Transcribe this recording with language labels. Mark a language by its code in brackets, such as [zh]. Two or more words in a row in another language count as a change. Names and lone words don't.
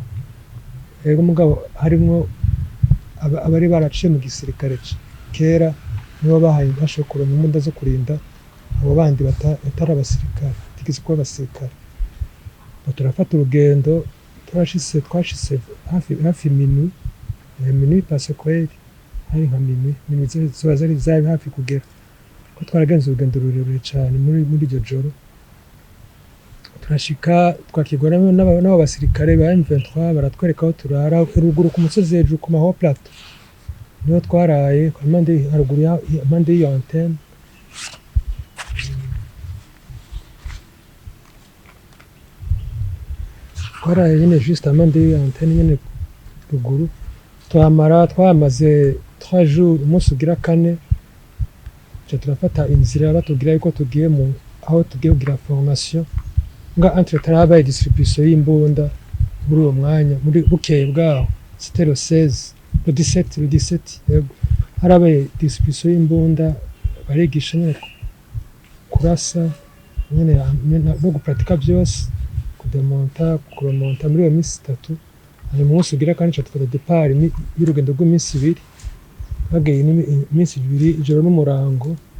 [rn] Yego mugabo harimwo abari baraciye mu gisirikare kera nibo bahaye bashokora imbunda zo kurinda abo bandi batari abasirikare, tigeze kuba abasirikare. Turafata urugendo twashise hafi [fr] minuit passe [rn] kweri, hari nka minuit ziba zari hafi kugera ko twaragenze urugendo rurerure cyane muri iryo joro. Turashika twakigwa n'abo basirikare ba M23 baratwereka aho turara ruguru ku musozi hejuru ku maho plateau, niho twaraye haruguru impande y'iyo antenne. Twaraye nyine juste impande y'iyo antenne nyine ruguru, twamaze 3 jours, umunsi ugira 4 turafata inzira batubwira yuko tugiye aho tugiye kugira [fr] formation entre travail distribution [rn] y'imbunda. Muri uwo mwanya muri bukeye bwaho [fr] c'était le 16 le 17 [rn] yego harabaye distribution y'imbunda, barigisha nyine kurasa nyine no gupratika byose, kuremonta muri iyo minsi 3. Hari umunsi ugira kandi dufata départ y'urugendo rw'iminsi 2, bagiye iminsi 2 ijoro n'umurango.